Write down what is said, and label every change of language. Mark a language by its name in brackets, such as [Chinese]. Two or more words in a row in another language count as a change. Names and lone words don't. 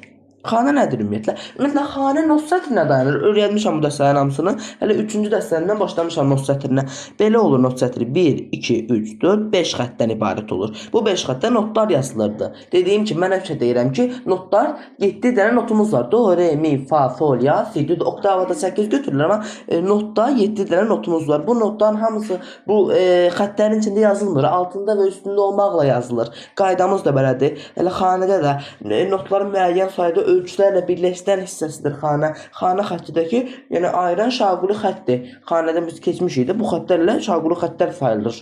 [Azerbaijani] Xanə nədir ümumiyyətlə? Ümumiyyətlə, xanə not sətrinə dayanır. Öyrənmişəm bu dəstələrin hamısını. Hələ 3-cü dəstərindən başlamışam not sətrinə. Belə olur not sətri. 1, 2, 3, 4, 5 xəttdən ibarət olur. Bu 5 xəttdə notlar yazılırdı. Dediyim ki, mən həmişə deyirəm ki, notlar 7 dənə notumuz var. Do, re, mi, fa, sol, ya, si, do. Oktavada 8 götürülür, amma notda 7 dənə notumuz var. Bu notların hamısı bu xəttlərin içində yazılmır. Altında və üstündə olmaqla yazılır. Qaydamız da belədir. Elə xanədə də notların müəyyən sayda ölçülərlə birləşdən hissəsidir xanə. Xanə xəttidəki, yəni ayıran şaquli xəttdir. Xanədən biz keçmişik də bu xəttlərlə şaquli xəttlər sayılır.